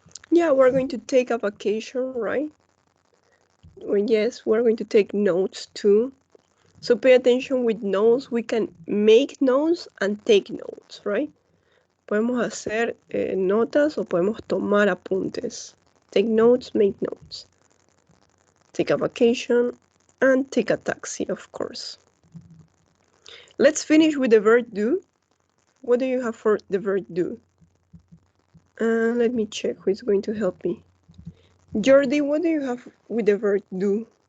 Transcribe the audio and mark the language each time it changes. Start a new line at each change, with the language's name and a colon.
English: Yeah, we're going to take a vacation, right? Well, yes, we're going to take notes too. So pay attention with notes. We can make notes and take notes, right?
Spanish: Podemos hacer notas o podemos tomar apuntes.
English: Take notes, make notes. Take a vacation and take a taxi, of course. Let's finish with the verb do. What do you have for the verb do? Let me check who is going to help me. Jordi, what do you have with the verb do?